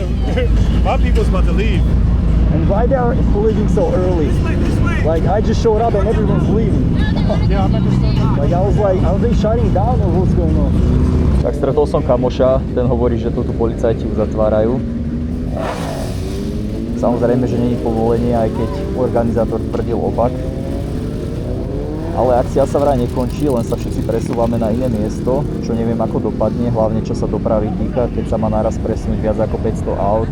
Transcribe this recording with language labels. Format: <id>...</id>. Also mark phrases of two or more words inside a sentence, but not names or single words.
<en>My people's about to leave. And why they are leaving so early? Like I just showed up and everyone's leaving. Yeah, I'm at the store. Like I was are they shutting down or what's going on?</en> <sk>Tak stretol som kamoša, ten hovorí, že tu policajti uzatvárajú. Samozrejme, že nie je povolenie, aj keď organizátor tvrdil opak. Ale akcia sa vraj nekončí, len sa všetci presúvame na iné miesto, čo neviem ako dopadne, hlavne čo sa dopravy týka, keď sa má naraz presunúť viac ako 500 aut.</sk>